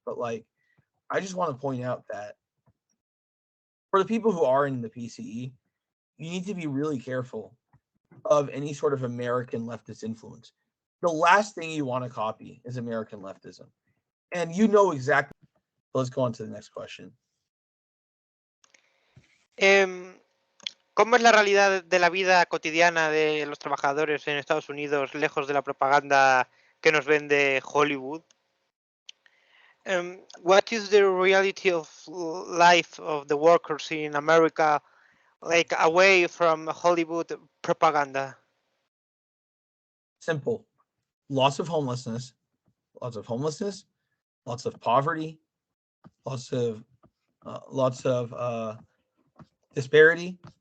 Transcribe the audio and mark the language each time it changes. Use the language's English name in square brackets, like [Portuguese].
[English] But like, I just want to point out that for the people who are in the PCE, you need to be really careful of any sort of American leftist influence. The last thing you want to copy is American leftism. And you know exactly. Let's go on to the next question. [Spanish] ¿Cómo es la realidad de la vida cotidiana de los trabajadores en Estados Unidos lejos de la propaganda que nos vende Hollywood? [English] What is the reality of life of the workers in America, like away from Hollywood propaganda? Simple. Lots of homelessness, lots of poverty, lots of disparity.